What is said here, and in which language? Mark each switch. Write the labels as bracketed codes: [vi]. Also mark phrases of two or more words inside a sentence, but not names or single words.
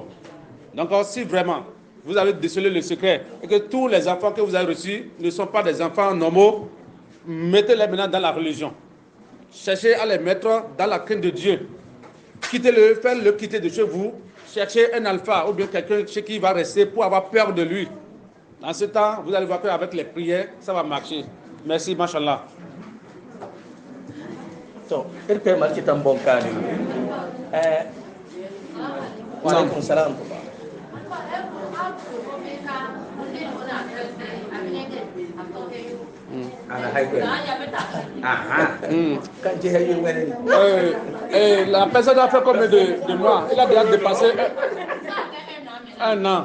[fr] Donc si vraiment vous avez décelé le secret et que tous les enfants que vous avez reçus ne sont pas des enfants normaux, mettez-les maintenant dans la religion. Cherchez à les mettre dans la crainte de Dieu. Quittez-le, faites-le quitter de chez vous. Cherchez un alpha ou bien quelqu'un chez qui il va rester pour avoir peur de lui. Dans ce temps, vous allez voir qu'avec les prières, ça va marcher. Merci, machallah. So, irke malki tambon kani. [ar] Wa alaikum salam. [fr] La personne a fait combien de mois? Il a déjà dépassé un an.